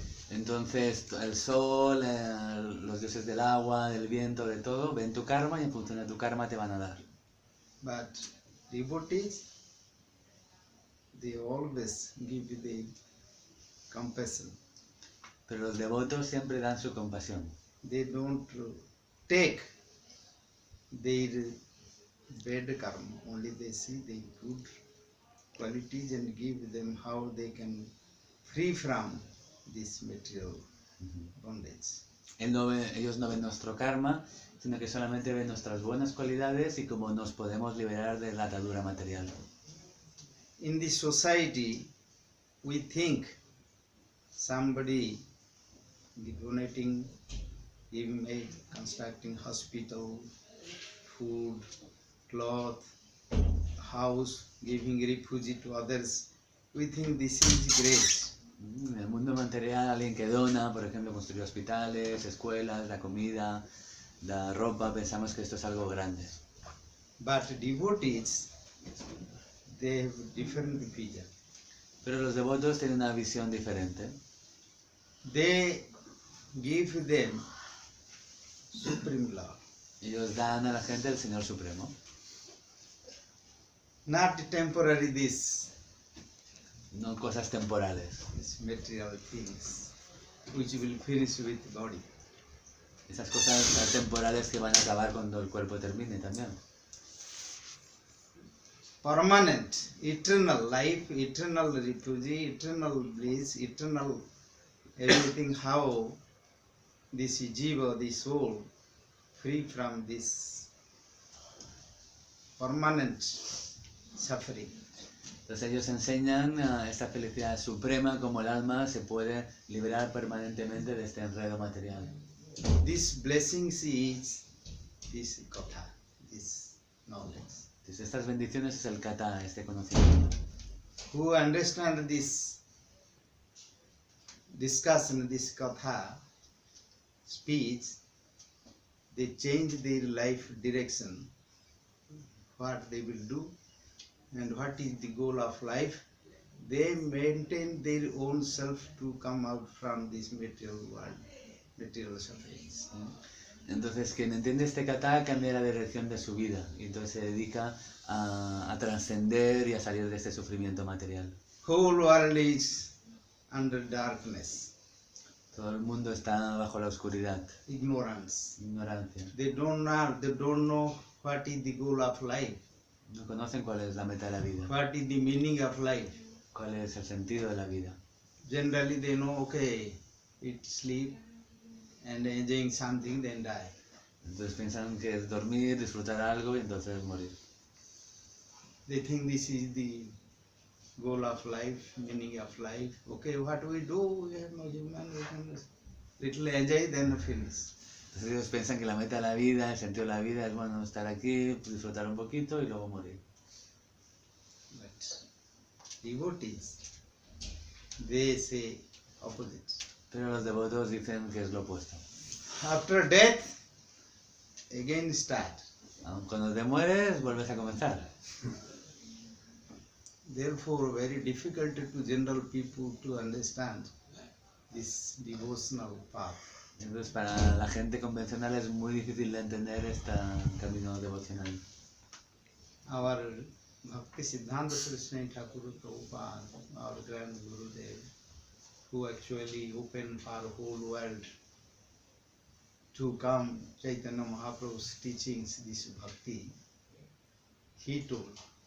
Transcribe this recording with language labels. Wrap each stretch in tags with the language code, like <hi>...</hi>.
<es>Entonces el sol, los dioses del agua, del viento, de todo, ven tu karma y en función de tu karma te van a dar.</es> <en>But devotees, they always give the compassion.</en> <es>Pero los devotos siempre dan su compasión.</es> <en>They don't take their bad karma, only they see the good qualities and give them how they can free from this material bondage.</en> <es>Ellos no ven nuestro karma, sino que solamente ven nuestras buenas cualidades y cómo nos podemos liberar de la atadura material.</es> <en>In this society, we think somebody donating, giving aid, constructing hospital, food, cloth, house, giving refuge to others. We think this is great.</en> <es>En el mundo material, alguien que dona, por ejemplo, construir hospitales, escuelas, la comida, la ropa, pensamos que esto es algo grande.</es> <en>But devotees, they have different vision.</en> <es>Pero los devotos tienen una visión diferente.</es> <en>They give them supreme love,</en> <es>Ellos dan a la gente el Señor Supremo.</es> <en>not temporary</en> <es>No cosas temporales.</es> <en>this material things, which will finish with body.</en> <es>Esas cosas temporales que van a acabar cuando el cuerpo termine también.</es> <en>Permanent, eternal life, eternal refuge, eternal bliss, eternal everything. How this jiva, the soul, free from this permanent suffering.</en> <es>Entonces ellos enseñan esta felicidad suprema, como el alma se puede liberar permanentemente de este enredo material.</es> <en>This blessings is this katha, this knowledge.</en> <es>Entonces estas bendiciones es el kata, este conocimiento.</es> <en>Who understand this discussion, this katha, speech, they change their life direction, what they will do and what is the goal of life. They maintain their own self to come out from this material world, material sufferings.</en> <es>Entonces quien entiende este kata cambia la dirección de su vida y entonces se dedica a trascender y a salir de este sufrimiento material.</es> <en>Whole world is under darkness,</en> <es>Todo el mundo está bajo la oscuridad,</es> <en>ignorance.</en> <es>ignorancia.</es> <en>They don't know what is the goal of life,</en> <es>No conocen cuál es la meta de la vida,</es> <en>what is the meaning of life.</en> <es>cuál es el sentido de la vida.</es> <en>Generally they know, okay, eat, sleep and enjoying something, then die.</en> <es>Entonces piensan que es dormir, disfrutar algo y entonces morir.</es> <en>They think this is the goal of life, meaning of life. Okay, what we do, we have no human, we can little enjoy, then finish.</en> <es>Entonces ellos piensan que la meta de la vida, el sentido de la vida es bueno estar aquí, disfrutar un poquito y luego morir.</es> <en>But devotees, they say opposite.</en> <es>Pero los devotos dicen que es lo opuesto.</es> <en>After death, again start.</en> <es>Aun cuando te mueres, vuelves a comenzar.</es> <en>Therefore, very difficult to general people to understand this devotional path.</en> <es>Entonces para la gente convencional es muy difícil de entender este camino devocional.</es> <en>Our Bhakti Siddhanta Saraswati Thakur Prabhupada, our grand Gurudev, who actually opened for the whole world to come Chaitanya Mahaprabhu's teachings, this Bhakti, he told,</en>